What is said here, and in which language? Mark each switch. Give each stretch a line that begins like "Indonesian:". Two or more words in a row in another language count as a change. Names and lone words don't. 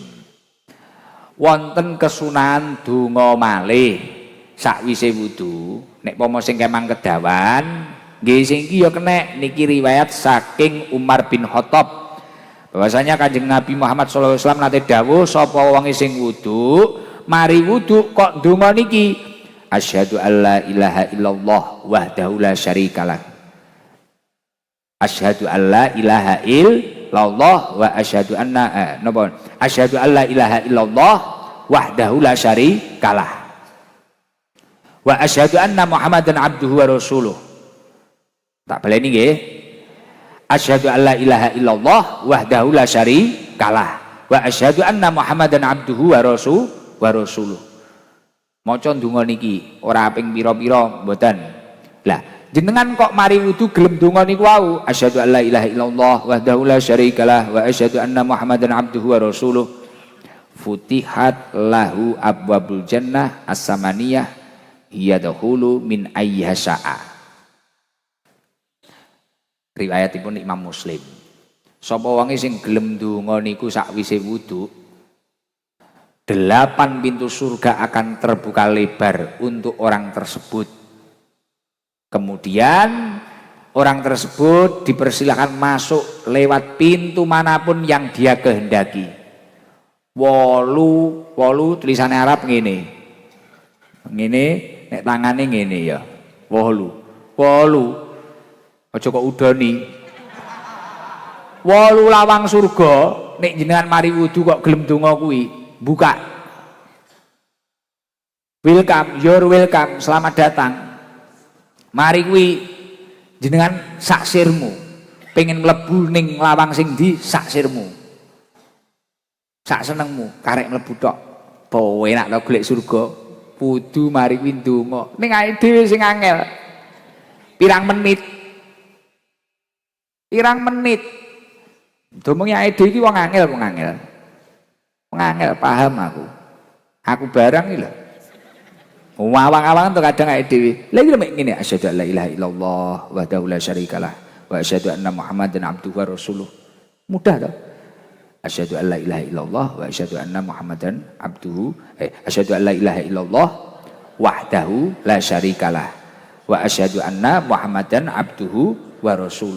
Javanese: Wonten kesunahan donga malih sakwise wudu nek pomo sing kemang kedawan nggih sing iki ya kenek niki riwayat saking Umar bin Khattab bahwasanya Kanjeng Nabi Muhammad
Arabic: صلى الله عليه وسلم
Javanese: nate dawuh sapa wong sing wudu mari wudu kok donga niki
Arabic: أشهد أن لا إله إلا الله وحده لا شريك له أشهد أن لا إله إلا الله وأشهد أن أشهد أن لا إله إلا الله وحده لا شريك له وأشهد أن محمدا عبده ورسوله.
Javanese: Tak baleni nggih.
Arabic: أشهد أن لا إله إلا الله وحده لا شريك له وأشهد أن محمدا عبده ورسوله.
Javanese: Maca ndonga niki ora ping pira-pira mboten. Lah, jenengan kok mari wudu gelem ndonga niku wau,
Arabic: أشهد أن لا إله إلا الله وحده لا شريك له وأشهد أن محمدا عبده ورسوله. فتحت له أبواب الجنة الثمانية يدخل من أيها شاء.
Javanese: Riwayatipun Imam Muslim. Sapa wonge sing gelem ndonga niku sakwise wudu,
Indonesian: 8 pintu surga akan terbuka lebar untuk orang tersebut. Kemudian orang tersebut dipersilakan masuk lewat pintu manapun yang dia kehendaki.
Javanese: Wolu tulisannya Arab ngene. Ngene nek tangane ngene ya. Wolu. Aja kok udoni. 8 lawang surga nek jenengan mari wudu kok gelem donga kuwi, buka.
English: Welcome, you're welcome,
Indonesian: selamat datang.
Javanese: Mari kuwi jenengan saksirmu. Pengen mlebu ning lawang sing ndi saksirmu. Sak senengmu, karek mlebu tok. Po enak to golek surga. Kudu mari kuwi ndonga. Ning awake dhewe sing angel. Pirang menit. Domongi awake dhewe iki wong angel. Wong angel paham aku. Aku barang iki lho. Wawang-awang tuh kadang awake dhewe. Lah iki mek ngene,
Arabic: أشهد أن لا إله إلا الله وحده لا شريك له وأشهد أن محمدا عبده ورسوله.
Javanese: Mudah toh?
Arabic: أشهد أن لا إله إلا الله وأشهد أن محمدا عبده أشهد أن لا إله إلا الله وحده لا شريك له وأشهد أن محمدا عبده ورسوله.